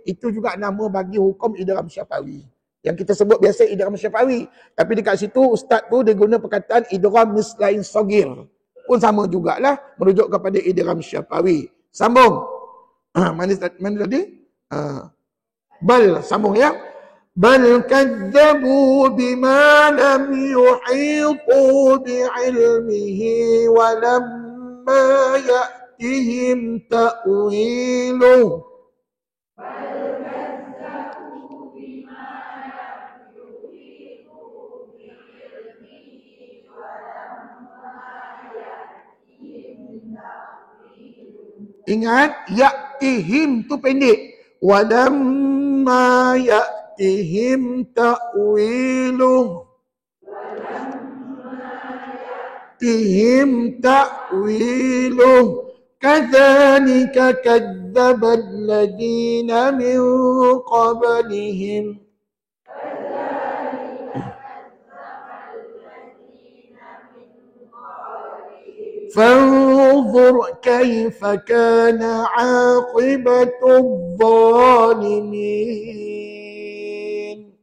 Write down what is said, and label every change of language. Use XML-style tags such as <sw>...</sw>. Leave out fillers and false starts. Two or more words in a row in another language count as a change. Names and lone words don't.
<ms>Itu juga nama bagi hukum</ms> <ar>إدغام شفوي.</ar> <ms>Yang kita sebut biasa</ms> <ar>إدغام شفوي.</ar> <ms>Tapi dekat situ ustaz tu dia guna perkataan</ms> <ar>إدغام مثلين صغير.</ar> <ms>Pun sama jugalah merujuk kepada</ms> <ar>إدغام شفوي.</ar> <ms>Sambung. Mana tadi? Bal, sambung ya.</ms> <ar>بل كذبوا بما لم يحيطوا بعلمه ولما يأتهم تأويله.</ar> <ms>Ingat, ya'tihim tu pendek.</ms> <ar>ولما يأتهم تأويله. يأتهم تأويله. كذلك كذب الذين من قبلهم. فانظر كيف كان عاقبة الظالمين.</ar>